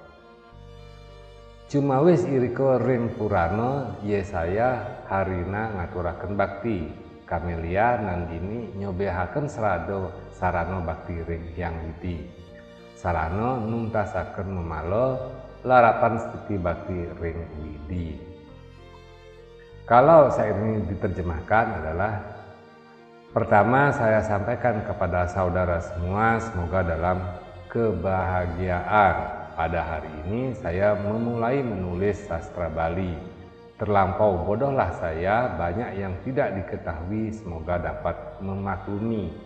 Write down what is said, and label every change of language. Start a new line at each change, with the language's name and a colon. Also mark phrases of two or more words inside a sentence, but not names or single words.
Balinese: Cumawis irika ring Purana Yesaya harina ngaturaken bakti. Kamelia Nandini nyobehaken sarana bakti ring Hyang Widi. Sarana nuntasaken memala larapan stuti bakti ring Widi.
Indonesian: Kalau syair ini diterjemahkan adalah, pertama saya sampaikan kepada saudara semua semoga dalam kebahagiaan. Pada hari ini saya memulai menulis sastra Bali. Terlampau bodohlah saya, banyak yang tidak diketahui, semoga dapat memaklumi.